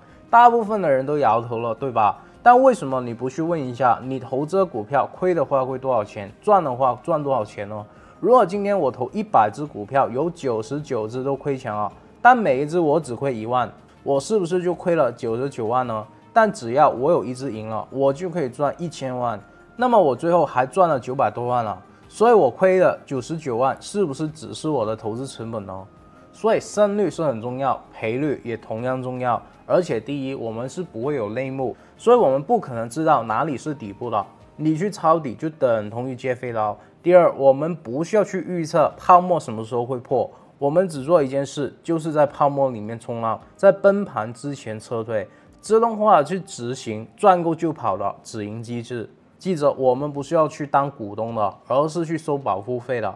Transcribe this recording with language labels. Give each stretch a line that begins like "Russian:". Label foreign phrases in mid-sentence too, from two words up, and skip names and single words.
Chinese: 大部分的人都搖頭了，對吧？但為什麼你不去問一下，你投這個股票虧的話會多少錢，賺的話賺多少錢呢？如果今天我投100只股票，有99只都虧錢了，但每一只我只虧1萬，我是不是就虧了99萬呢？但只要我有一只贏了，我就可以賺1000萬，那麼我最後還賺了900多萬了。所以我虧了99萬，是不是只是我的投資成本呢？所以勝率是很重要，賠率也同樣重要。而且第一，我们是不會有內幕，所以我們不可能知道哪裡是底部的，你去抄底就等同於接飛刀。第二，我們不需要去預測泡沫什麼時候會破，我們只做一件事，就是在泡沫裡面衝浪，在崩盤之前撤退，自動化的去執行賺夠就跑的止盈機制。記着，我們不是要去當股東的，而是去收保護費的。